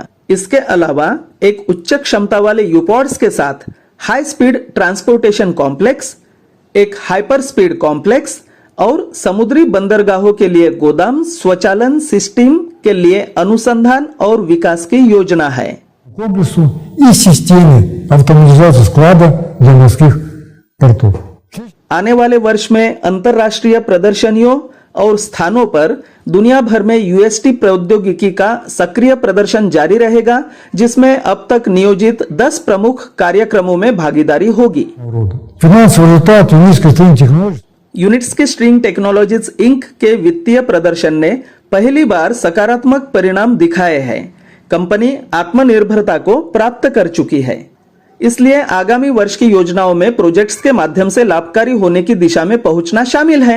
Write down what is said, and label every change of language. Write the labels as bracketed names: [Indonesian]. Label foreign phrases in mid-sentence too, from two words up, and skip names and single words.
[Hindi] इसके अलावा एक उच्च क्षमता वाले यूपॉड्स के साथ हाई स्पीड ट्रांसपोर्टेशन कॉम्प्लेक्स, एक हाइपर स्पीड कॉम्प्लेक्स और समुद्री बंदरगाहों के लिए गोदाम स्वचालन सिस्टम के लिए अनुसंधान और विकास की योजना है। [Russian] Комплексу и системе автоматизации склада для морских портов. [Hindi] आने वाले वर्ष में अंतर्राष्ट्रीय प्रदर्शनियों और स्थानों पर दुनिया भर में यूएसटी प्रौद्योगिकी का सक्रिय प्रदर्शन जारी रहेगा, जिसमें अब तक नियोजित 10 प्रमुख कार्यक्रमों में भागीदारी होगी। [Russian] Финансовый результат Юнитский стринг технологий. [Hindi] यूनिट्स स्ट्रिंग टेक्नोलॉजीज इंक के वित्तीय प्रदर्शन ने पहली बार सकारात्मक परिणाम दिखाए हैं। कंपनी आत्मनिर्भरता को प्राप्त कर चुकी है, इसलिए आगामी वर्ष की योजनाओं में प्रोजेक्ट्स के माध्यम से लाभकारी होने की दिशा में पहुंचना शामिल है।